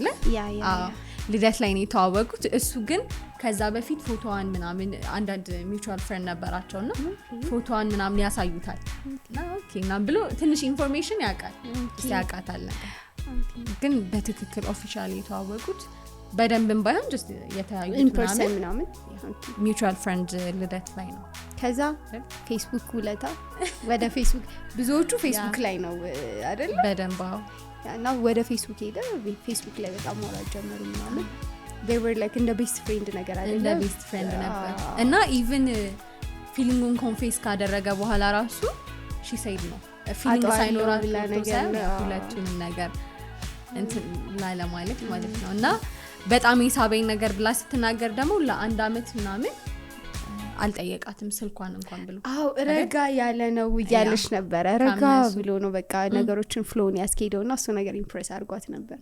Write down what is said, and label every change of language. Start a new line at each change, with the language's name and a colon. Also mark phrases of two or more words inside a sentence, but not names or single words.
Amharic: ልደት ላይ ነው የተዋወቁት። እሱ ግን ከዛ በፊት ፎቶዋን ምናምን አንዳንድ ሚውቹዋል ፍሬንድ ነበራቸውና ፎቶዋን ምናምን ያሳዩታል እና ኦኬ ምናምን ብሎ ትንሽ ኢንፎርሜሽን ያውቃል ያውቃታል። ግን በትክክል ኦፊሻሊ የተዋወቁት በደንብም ባይሆን just የተያዩት ምናምን ሚውቹዋል ፍሬንድ ልደት ላይ ነው። ከዛ ፌስቡክ ውለታ ወደ ፌስቡክ ብዙዎቹ ፌስቡክ ላይ ነው አይደል? በደንብ እና ወደ ፌስቡክ ሄደ። ፌስቡክ ላይ በጣም ማውራት ጀመሩ ምናምን
English: they were like
Amharic: እንደ ቤስት ፍሬንድ ነገር አይደል? እንደ ቤስት ፍሬንድ ነበር። እና ኢቭን ፊሊንጉን ኮንፌስ ካደረገ በኋላ ራሱ
English: she said
Amharic: ነው ፊሊንግ ሳይኖራ ሁለቱንም ነገር እንትን ላለ ማለት ነው እና በጣም የሳበኝ ነገር ብላ ስትናገር ደግሞ ለ1 አመት ምናምን አልጠየቃትም ስልኳን እንኳን ብሎ ረጋ ያለ ነው እያለሽ ነበር ረጋ ብሎ ነው በቃ ነገሮችን ፍሎውን ያስኬደውና እሱ ነገር ኢምፕሬስ አድርጓት ነበር